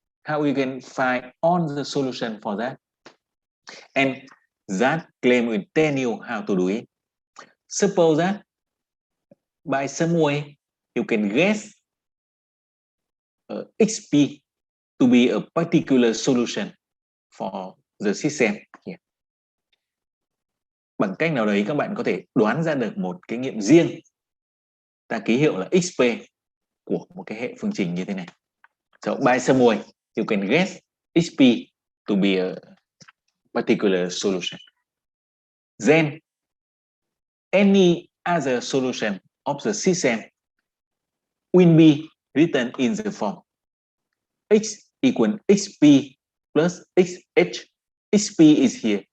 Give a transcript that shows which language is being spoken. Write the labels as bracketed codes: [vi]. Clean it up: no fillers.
[en] How you can find on the solution for that? And that claim will tell you how to do it. Suppose that by some way you can guess xp to be a particular solution for the system here. [vi] Bằng cách nào đấy các bạn có thể đoán ra được một cái nghiệm riêng, ta ký hiệu là xp của một cái hệ phương trình như thế này. [en] So by some way you can guess xp to be a particular solution. Then any other solution of the system will be written in the form x equal xp plus xh. xp is here.